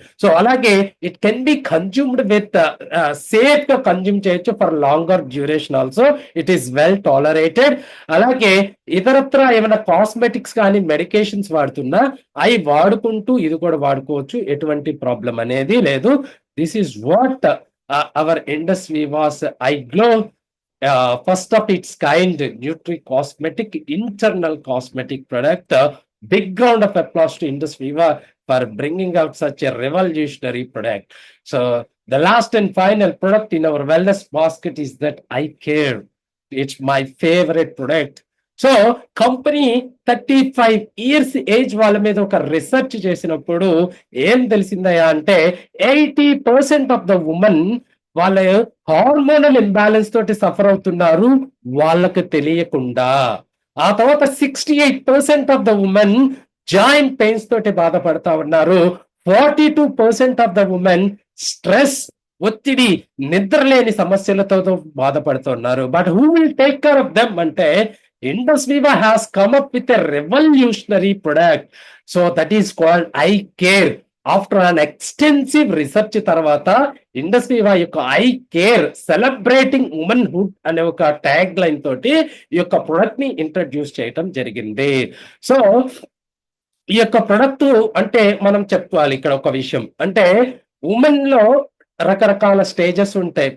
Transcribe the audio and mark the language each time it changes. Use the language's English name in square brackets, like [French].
[English] so, అలాగే it can be consumed with safe గా [Telugu] consume చేయొచ్చు [English] For longer duration also. It is well tolerated. [Telugu] అలాగే ఇతరత్ర ఏమైనా కాస్మెటిక్స్ కానీ మెడికేషన్స్ వాడుతున్నా అవి వాడుకుంటూ ఇది కూడా వాడుకోవచ్చు. ఎటువంటి ప్రాబ్లం అనేది లేదు. [English] This is what our industry was iGlow, first of its kind Nutri cosmetic internal cosmetic product. Big round of applause to Indus Viva for bringing out such a revolutionary product. So the last and final product in our wellness basket is that I Care. It's my favorite product. [Telugu] So company 35 years age వాళ్ళ మీద ఒక research చేసినప్పుడు ఏం తెలిసిందయా అంటే 80% of the women వాళ్ళ hormonal imbalance తోటి suffer అవుతున్నారు వాళ్ళకి తెలియకుండా. ఆ తర్వాత 68% of the women joint pains తోటి బాధపడతా ఉన్నారు. 42% ఆఫ్ ద ఉమెన్ స్ట్రెస్, ఒత్తిడి, నిద్రలేని సమస్యలతో బాధపడుతున్నారు. [English] But who will take care of them అంటే Indus Viva has come up with a revolutionary product. So that is called I Care. After an extensive research [Telugu] తర్వాత Indus వివా యొక్క I care celebrating womanhood అనే ఒక tag line తోటి ఈ యొక్క product ని introduce చేయటం జరిగింది. సో ఈ యొక్క ప్రొడక్ట్ అంటే మనం చెప్పుకోవాలి ఇక్కడ ఒక విషయం అంటే ఉమెన్ లో రకరకాల స్టేజెస్ ఉంటాయి.